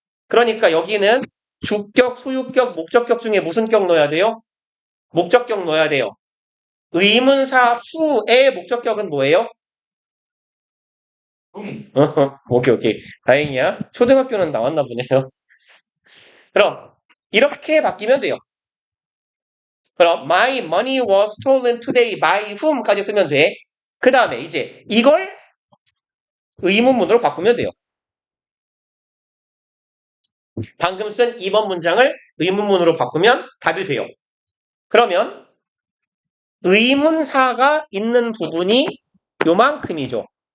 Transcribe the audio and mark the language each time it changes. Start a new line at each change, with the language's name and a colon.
Korean: 그러니까 여기는 주격, 소유격, 목적격 중에 무슨 격 넣어야 돼요? 목적격 넣어야 돼요. 의문사 후의 목적격은 뭐예요? 오케이. 다행이야. 초등학교는 나왔나 보네요. 그럼 이렇게 바뀌면 돼요. 그럼
English: my money was stolen today by whom까지
Korean: 쓰면 돼. 그 다음에 이제 이걸 의문문으로 바꾸면 돼요. 방금 쓴 2번 문장을 의문문으로 바꾸면 답이 돼요. 그러면 의문사가 있는 부분이 요만큼이죠.